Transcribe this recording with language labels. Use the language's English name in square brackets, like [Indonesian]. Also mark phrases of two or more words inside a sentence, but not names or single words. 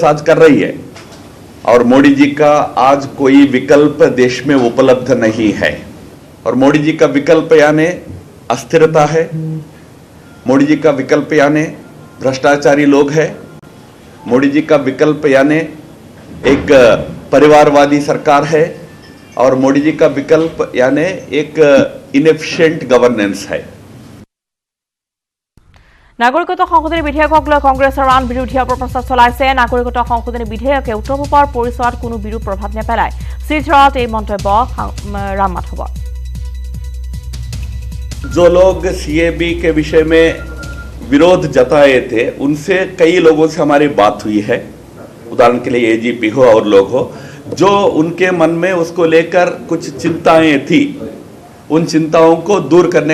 [Hindi] आज कर रही है और मोदी जी का आज कोई विकल्प देश में उपलब्ध नहीं है और मोदी जी का विकल्प यानी अस्थिरता है मोदी जी का विकल्प यानी भ्रष्टाचारी लोग है मोदी जी का विकल्प यानी एक परिवारवादी सरकार है और मोदी जी का विकल्प यानी एक [English] inefficient governance [Hindi] है [Assamese] নাগৰিকত্ব সংশোধনী বিধেয়কক লৈ কংগ্ৰেছৰ আন বিৰোধীয়ে অপপ্ৰচাৰ চলাইছে নাগৰিকত্ব সংশোধনী বিধেয়কে উত্তৰ পূবৰ পৰিচয়ত কোনো বিৰূপ প্ৰভাৱ নেপেলায় শিলচৰত এই মন্তব্য ৰাম মাধৱৰ [Hindi] जो लोग CAB के विषय में विरोध जताए थे उनसे कई लोगों से हमारी बात हुई है उदाहरण के लिए AGP हो और लोग हो जो उनके मन में उसको लेकर कुछ चिंताएं थी उन चिंताओं को दूर करने